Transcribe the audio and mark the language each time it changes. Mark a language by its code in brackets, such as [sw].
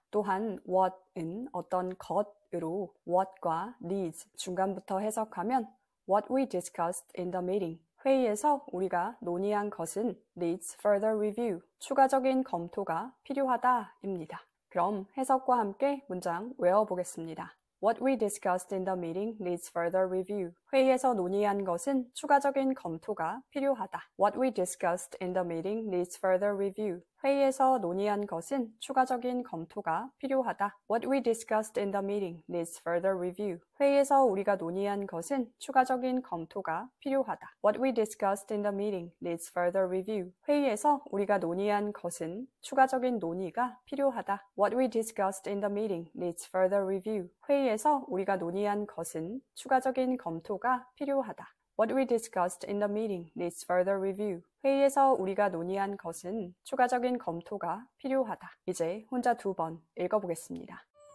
[ko] 또한 what은 어떤 것으로 what과 needs 중간부터 해석하면 What we discussed in the meeting. 회의에서 우리가 논의한 것은 needs further review. 추가적인 검토가 필요하다입니다. 그럼 해석과 함께 문장 외워보겠습니다. [en] What we discussed in the meeting needs further review. [ko] 회의에서 논의한 것은 추가적인 검토가 필요하다. [en] What we discussed in the meeting needs further review. [ko] 회의에서 논의한 것은 추가적인 검토가 필요하다. [en] What we discussed in the meeting needs further review. [ko] 회의에서 우리가 논의한 것은 추가적인 검토가 필요하다. [en] What we discussed in the meeting needs further review. [ko] 회의에서 우리가 논의한 것은 추가적인 논의가 필요하다. [en] What we discussed in the meeting needs further review. [ko] 회의에서 우리가 논의한 것은 추가적인 검토가 필요하다. [en] What we discussed in the meeting needs further review. [ko] 회의에서 우리가 논의한 것은 추가적인 검토가 필요하다. 이제 혼자 2번 읽어보겠습니다.